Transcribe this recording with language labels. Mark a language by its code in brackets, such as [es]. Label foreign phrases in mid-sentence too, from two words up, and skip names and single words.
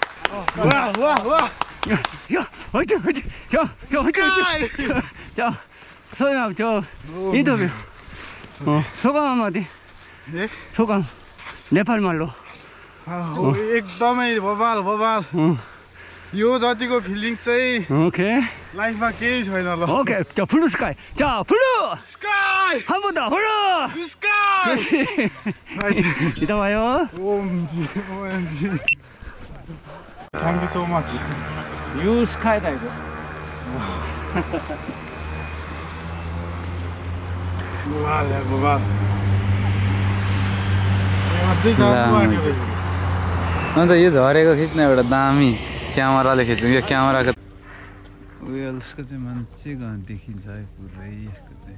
[ko] 와, 와, 와. 야, 화이팅, 화이팅. 자, 화이팅, 화이팅. 자, 서양 저 인터뷰. 소감 한마디. 예? 소감. 네팔 말로. [ne] एकदमै बबाल यो जतिको फिलिङ चाहिँ [ko] 오케이. [ne] लाइफमा केही छैन ल [ko] 오케이. 자, [en] blue sky. [ko] 자, 블루. 스카이 한 번 더. 블루. 스카이 그렇지. 이따 봐요. [en] OMG Thank you so much you skydive. [ne] बबाल अझै जानु आँट्यो अन्त यो झरेको खिच्न एउटा दामी क्यामेराले खिच्नु यो क्यामेराको उयसको चाहिँ मान्छे देखिन्छ है पुरै यसको चाहिँ